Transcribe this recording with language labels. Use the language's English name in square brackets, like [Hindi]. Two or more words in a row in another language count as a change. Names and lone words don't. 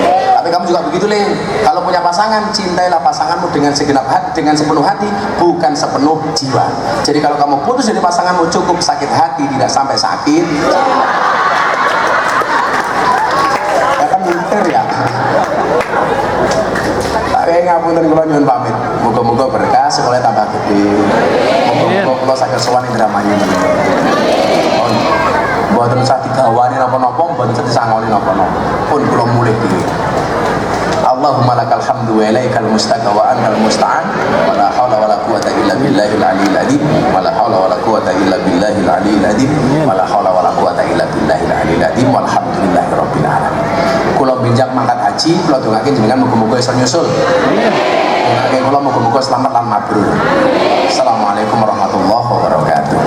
[Indonesian] Tapi kamu juga begitu, Lin. Kalau punya pasangan, cintailah pasanganmu dengan segenap hati, dengan sepenuh hati, bukan sepenuh jiwa. Jadi kalau kamu putus dari pasanganmu, cukup sakit hati, tidak sampai sakit. Ya kan mikir ya. [Javanese] Tapi ngapunten kula nyuwun pamit. Muga-muga berkah, sekolah tambah gede. Muga-muga kula saged sowan ing dramayu. Mboten usah digawani napa-napa, mboten usah disangoni napa-napa. Pun kula mulih dhewe. [Arabic] اللهم لك الحمد وإليك المشتكى وأنت المستعان ولا حول ولا قوة إلا بالله العلي العظيم ولا حول ولا قوة إلا بالله العلي العظيم ولا حول ولا قوة إلا بالله العلي العظيم والحمد لله رب العالمين. [Javanese] Kula benjang mangkat haji, kula dongake jenengan muga-muga iso nyusul. Dongake kula muga-muga selamat lan mabrur. [Arabic] السلام عليكم ورحمة الله وبركاته.